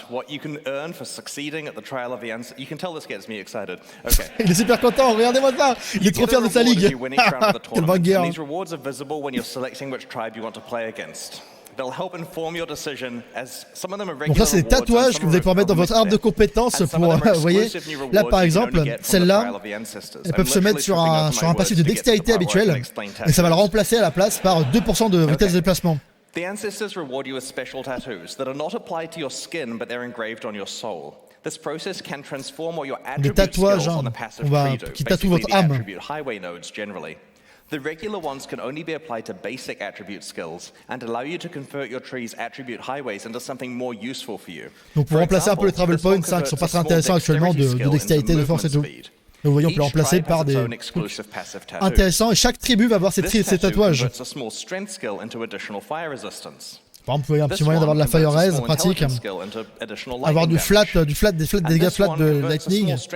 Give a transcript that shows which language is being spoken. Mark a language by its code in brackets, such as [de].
[en] What you can earn for succeeding at the trial of the answer. You can tell this gets me excited. Okay. [fr] Il est super content, regardez-moi ça. Il est trop fier de sa ligue. Quelle bagarre. [en] These rewards are visible when you're selecting which tribe you want to play against. They'll help inform your decision as some of them are regular. [fr] Donc là c'est des tatouages que vous allez pouvoir mettre dans votre arbre de compétences pour, vous voyez, là par exemple, celle-là, elles peuvent se mettre sur un passif de dextérité habituel, et ça va le remplacer à la place par 2% de vitesse de déplacement. [en] The ancestors reward you with special tattoos that are not applied to your skin but they're engraved on your soul. This process can transform all your attribute skills on the passive tree, basically the attribute highway nodes generally. The regular ones can only be applied to basic attribute skills and allow you to convert your tree's attribute highways into something more useful for you. [fr] Donc pour remplacer un peu les travel points, qui sont pas très intéressants actuellement de dextérité, de force et tout. Vous voyez, on peut les remplacer par des intéressants et chaque tribu va avoir ses tatouages. Par exemple, vous voyez un petit moyen d'avoir de la fire raise, pratique. Avoir des dégâts flat de lightning.